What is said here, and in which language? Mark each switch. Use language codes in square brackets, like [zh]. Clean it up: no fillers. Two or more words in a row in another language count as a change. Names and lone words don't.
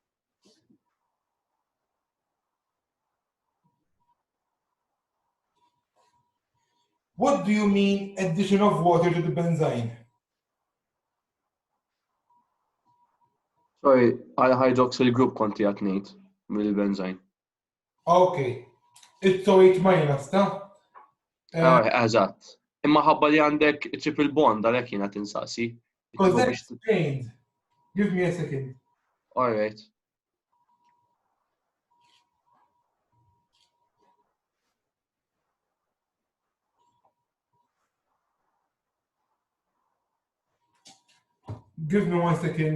[en] What do you mean addition of water to the benzene? Sorry, hydroxyl group [mt] konti qed ngħid mill-benzine. [en] Okay, it's OH minus, [mt] ta? Eżatt. Imma ħabba li għandek triple bond għalhekk jiena tinsaqsi. [en] Because that's explained. Give me a second. All right. Give me 1 second.